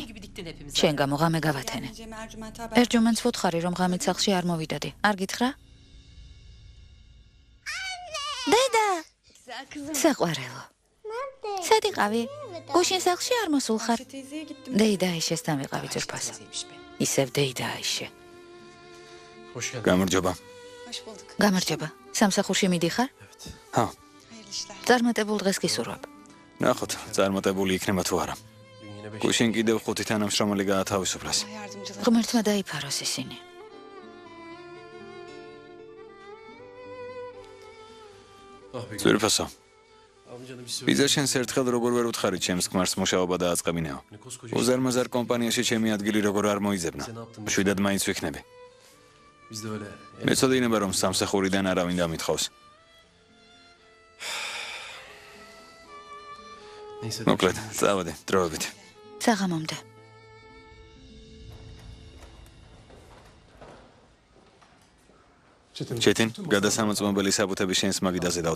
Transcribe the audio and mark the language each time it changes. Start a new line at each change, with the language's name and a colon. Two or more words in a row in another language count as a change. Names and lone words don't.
Turkish: gibi diktin hepimize.
Georgian: შენ გამო ღამე გავათენე. ერჯომენს ვუთხარი რომ ღამით სახლში არ მოვიდოდი. არ გითხრა? დედა! საყვარელო. სად იყავი? გუშინ სახლში არ მოსულ ხარ? დეიდა აიშესთან ვიყავი ძურფას. ისევ დეიდა აიშე. Hoş geldin. გამარჯობა. გამარჯობა. სამსახურში მიდიხარ? ჰა, წარმატებულ დღეს გისურვებ. ნახოთ, წარმატებული იქნება თუ არა.
Turkish: Dün yine 5
Georgian: გუშინ კიდევ 5 თანამშრომელი გაათავისუფლეს. ღმერთმა დაიფაროს ისინი.
Turkish: Ah be.
Georgian: ძვირფასო,
Turkish: Amcanı bir söyle.
Georgian: ვიზა შენს ერთხელ როგორ ვერ უთხარი ჩემს ქმარს მუშაობა დააწყებინეო.
Turkish: Ne koskoca
Georgian: უზარმაზარ კომპანიაში ჩემი ადგილი როგორ არ მოიძებნა. შვიდად მაინც ვიქნები.
Turkish: biz de öyle.
Georgian: მეწოდინება რომ სამსახურიდან არავინ დამითხოვს.
Turkish: Neyse.
Georgian: მოკლედ, წავედი, დროებით. საღამომდე. ჩეთინ, გადასამოწმობელი საბუთები შენს მაგიდაზე დავდე.